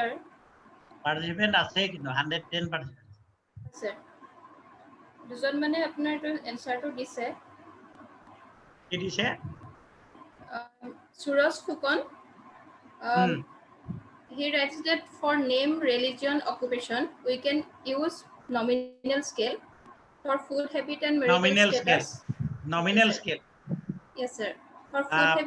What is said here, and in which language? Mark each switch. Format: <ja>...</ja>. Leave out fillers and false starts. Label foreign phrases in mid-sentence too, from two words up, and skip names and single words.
<as>Participant আছে কিন্তু 110%. Sir, দুজন মানে আপোনাৰ এইটো এনসাৰটো দিছে। কি দিছে? Suraj Fukan.</as> <en>He writes that for name, religion, occupation, we can use nominal scale. For food habit and marital Nominal status. scale. Nominal Yes, scale. Yes, sir. For food habit</en>